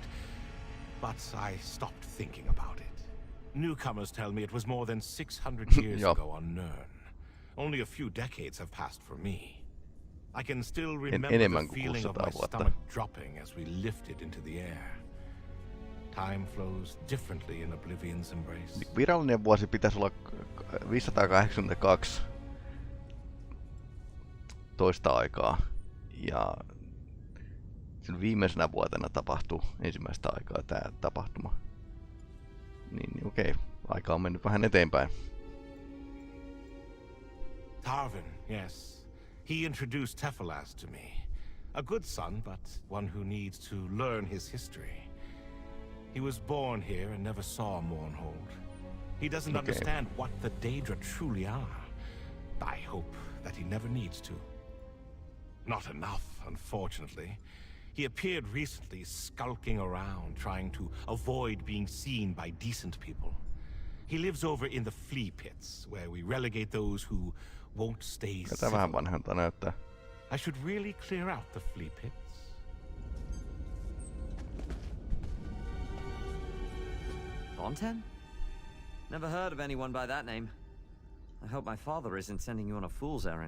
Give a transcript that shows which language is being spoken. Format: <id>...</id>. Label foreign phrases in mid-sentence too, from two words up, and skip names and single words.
<en>But I stopped thinking about it. Newcomers tell me it was more than 600 years ago on Nirn. Only a few decades have passed for me. I can still remember the feeling of my stomach dropping as we lifted into the air. Time flows differently in Oblivion's embrace.</en> <fi>Virallinen vuosi pitäisi olla 582 toista aikaa. Ja sen viimeisenä vuotena tapahtui ensimmäistä aikaa tämä tapahtuma. Niin okei, aika on mennyt vähän eteenpäin.</fi> <en>Tarvin, yes. He introduced Teflaz to me. A good son, but one who needs to learn his history. He was born here and never saw Mournhold. He doesn't understand what the Daedra truly are. I hope that he never needs to. Not enough, unfortunately. He appeared recently skulking around, trying to avoid being seen by decent people. He lives over in the flea pits, where we relegate those who won't stay civil.</en> <fi>Vähän vanhalta näyttää.</fi> <en>I should really clear out the flea pits. Fontaine? Never heard of anyone by that name. I hope my father isn't sending you on a fool's errand.</en>